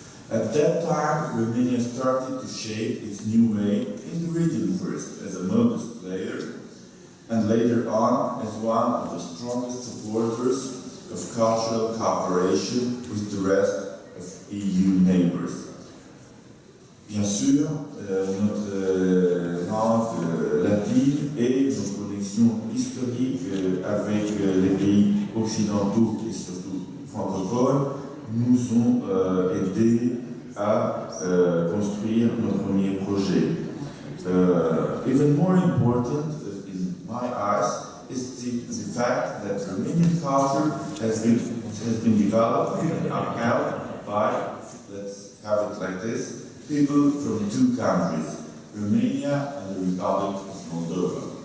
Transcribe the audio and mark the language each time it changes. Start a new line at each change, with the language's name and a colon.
English: At that time, Romania started to shape its new way in the region first as a modest player, and later on as one of the strongest supporters of cultural cooperation with the rest of EU neighbors.
French: Bien sûr, notre langues latines et nos connexions historiques avec les pays occidentaux et surtout francophones nous ont aidés à construire nos premiers projets.
English: Even more important in my eyes is the fact that Romanian culture has been developed and upheld by, let's have it like this, people from two countries, Romania and the Republic of Moldova.